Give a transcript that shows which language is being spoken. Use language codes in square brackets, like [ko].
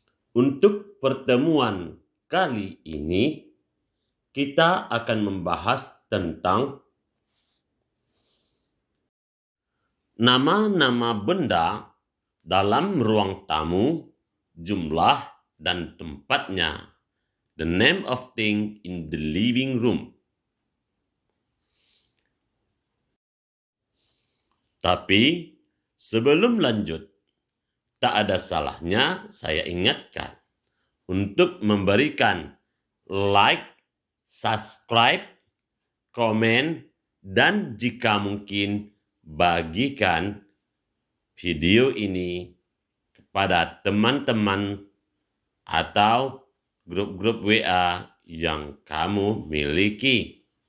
[id] Untuk pertemuan kali ini, kita akan membahas tentang nama-nama benda dalam ruang tamu, jumlah dan tempatnya. [en] The name of thing in the living room. [id] Tapi sebelum lanjut, tak ada salahnya saya ingatkan untuk memberikan like, subscribe, komen, dan jika mungkin bagikan video ini kepada teman-teman atau grup-grup WA yang kamu miliki.